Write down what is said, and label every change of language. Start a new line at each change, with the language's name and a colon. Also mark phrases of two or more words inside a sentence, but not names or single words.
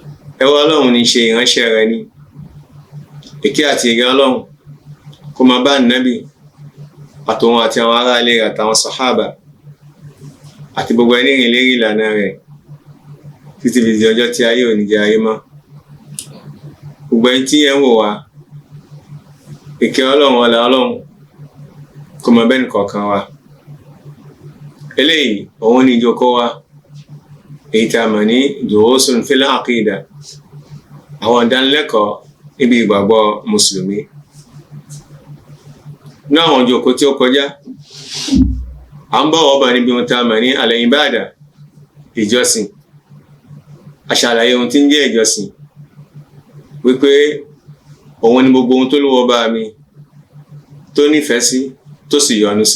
Yoruba: ẹrú Ọlọ́run ní ṣe ìránṣẹ́ rẹ̀ ní. Ìkẹ́ àti ìgẹ́ Ọlọ́run kó máa bá Ànábì àtòun àti àwọn ará ilé rẹ̀ àtàwọn sàhábà àti gbogbo ẹni rìn lérí ìlànà rẹ̀ títí di ọjọ́ tí ayé ò ní jẹ́ ayé mọ́. Gbogbo ẹni tí ẹ ń wò wá, ìkẹ́ Ọlọ́run ọlá Ọlọ́run kó máa bẹ́ẹ̀ nìkọ̀ọ̀kan wa. Eléyìí òun ni ìjókòó wa èyí tá a mọ̀ ní
Arabic: دروس في العقيدة,
Yoruba: àwọn ìdánilẹ́kọ̀ọ́ níbi ìgbàgbọ́ mùsùlùmí. Ní àwọn ìjókòó tí ó kọjá, à ń bọ̀ wọ́n bá níbi ohun tá a mọ̀ ní al-ibada, ìjọsìn. A ṣàlàyé ohun tí ń jẹ́ ìjọsìn, wípé òun ni gbogbo ohun tó lówó bá mi tó nífẹ̀ẹ́ sí tó sì yọ́nú sí.